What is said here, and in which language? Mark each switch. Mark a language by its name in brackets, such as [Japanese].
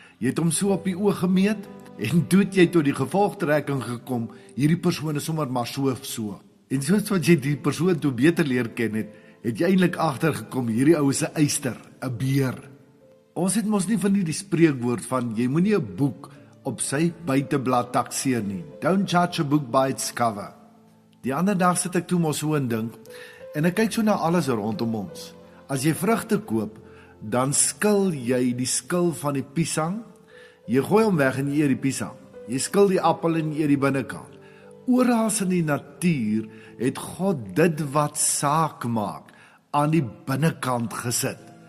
[Afrikaans] Jy het hom so op die oog gemeet, en toe het jy tot die gevolgtrekking gekom, hierdie persoon is sommer maar so. En soos wat jy die persoon toe beter leer ken het, het jy eintlik agtergekom, hierdie ou is 'n eyster, 'n beer. Ons het mos nie van die spreekwoord van, jy moenie 'n boek op sy buiteblad takseer nie. [English] Don't judge a book by its cover. [Afrikaans] Die ander dag sit ek toe mos so en dink, en ek kyk so na alles rondom ons. As jy vrugte koop, dan skil jy die skil van die piesang, jy gooi hom weg en jy eet die piesang. Jy skil die appel en jy eet die binnekant. Oral in die natuur het God dit wat saak maak aan die binnekant gesit.